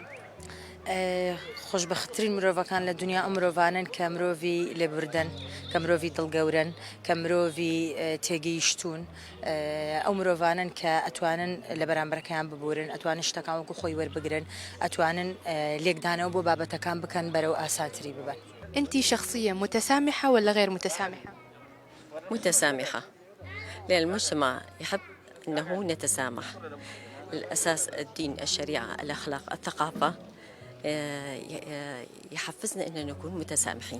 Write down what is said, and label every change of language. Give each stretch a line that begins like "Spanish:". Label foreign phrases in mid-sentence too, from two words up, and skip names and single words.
Central Kurdish: خۆشبەختترین مرۆڤەکان لە دنیا ئەو مرۆڤانن کە مرۆڤی لێبوردن کە مرۆڤی دڵگەورن کە مرۆڤی تێگەیشتون ئەو مرۆڤانن کە ئەتوانن لە بەرامبەرەکەیان ببورن ئەتوانن شتەکان وەکو خۆی وەربگرن ئەتوانن لێکدانەوە بۆ بابەتەکان بکەن بەرەو ئاسانتری ببن.
Arabic: أنتِ شخصية متسامحة ولا غير متسامحة؟ متسامحة، لأن المجتمع يحب أنه نتسامح. الأساس الدين، الشريعة، الأخلاق، الثقافة يحفزنا أن نكون متسامحين.